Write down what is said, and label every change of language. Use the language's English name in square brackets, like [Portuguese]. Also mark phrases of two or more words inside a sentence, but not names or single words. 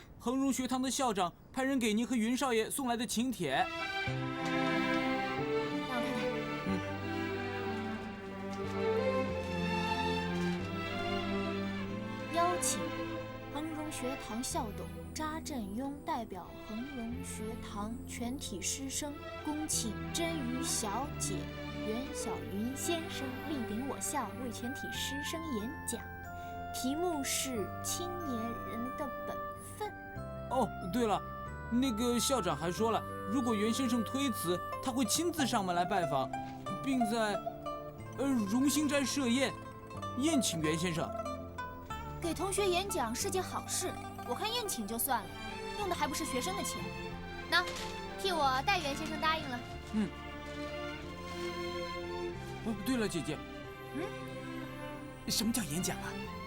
[Chinese] 衡荣學堂的校長派人給您和雲少爺送來的請帖。讓我看看。邀請衡榮學堂校董查振庸代表衡榮學堂全體師生，恭請甄於小姐、袁小雲先生蒞臨我校為全體師生演講。題目是青年人的本分。哦，對了，那個校長還說了，如果袁先生推辭，他會親自上門來拜訪，並在榮興齋設宴。宴請袁先生。给同学演講是件好事，我看宴請就算了，用的還不是學生的錢。那，替我代袁先生答應了。嗯。哦，對了，姐姐。什麼叫演講啊？